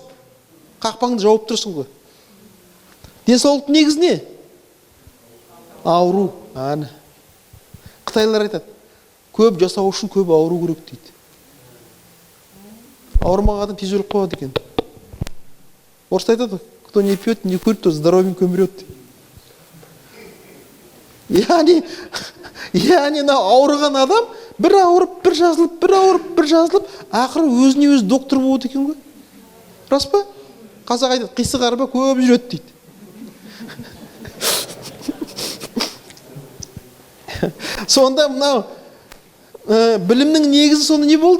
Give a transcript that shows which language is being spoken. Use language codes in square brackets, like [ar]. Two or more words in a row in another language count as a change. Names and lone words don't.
[kk] Қақпаңды жауып тұрсың ғой. Денсаулықтың негізі не? Ауру. Аны. Қытайлар айтады, көп жасау үшін көп ауру керек дейді. Ауырмаған адам тез өліп қалады екен. Орыста айтады, [ru] кто не пьет, не курит, то здоровенько умрет. [kk] Яғни ауырған адам бір ауырып, бір жазылып, бір ауырып, бір жазылып, ақыры өзіне өзі доктор болады екен ғой. Рас па? Қазақ айтады, қисық арба көп жүреді дейді. Сонда мынау білімнің негізі сонда не болды?